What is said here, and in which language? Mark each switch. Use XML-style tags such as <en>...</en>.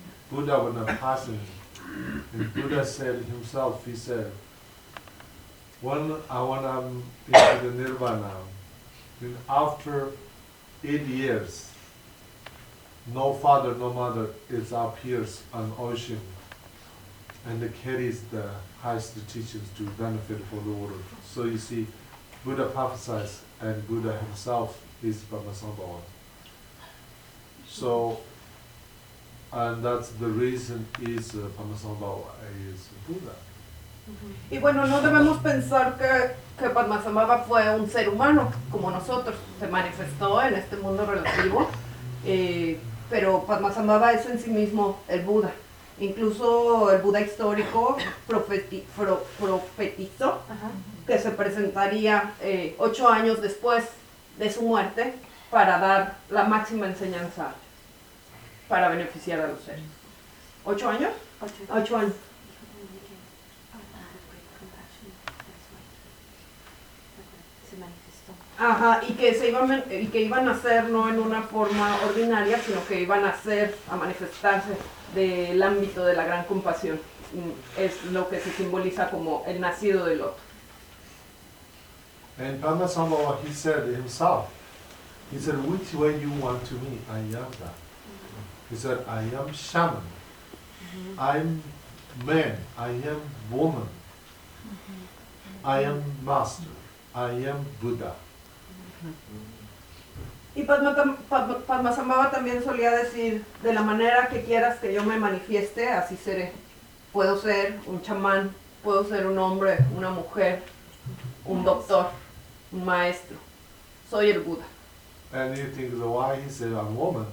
<en>Buddha was a person, and Buddha said himself, he said, when I want to be in the Nirvana, then after 8 years, no father, no mother is appears on ocean and carries the highest teachings to benefit for the world. So you see, Buddha prophesies and Buddha himself is Padmasambhava. So, and that's the reason is Padmasambhava is Buddha.</en> <es>Y bueno, no debemos pensar que Padmasambhava fue un ser humano como nosotros. Se manifestó en este mundo relativo. Pero Padmasambhava es en sí mismo el Buda. Incluso el Buda histórico profetizó que se presentaría 8 años después de su muerte para dar la máxima enseñanza para beneficiar a los seres. ¿8 años? 8 años. Ajá, y que iban a ser no en una forma ordinaria, sino que iban a ser, a manifestarse del ámbito de la gran compasión. Es lo que se simboliza como el nacido del otro.</es> <en>And Padmasambhava, he said himself, he said, which way you want to meet? I am that. He said, I am shaman. I'm man. I am woman. I am master. I am Buddha.</en> <es>Y Padmasambhava también solía decir, de la manera que quieras que yo me manifieste, así seré. Puedo ser un chamán, puedo ser un hombre, una mujer, un doctor, un maestro. Soy el Buda.</es> <en>And you think the why he said a woman?</en>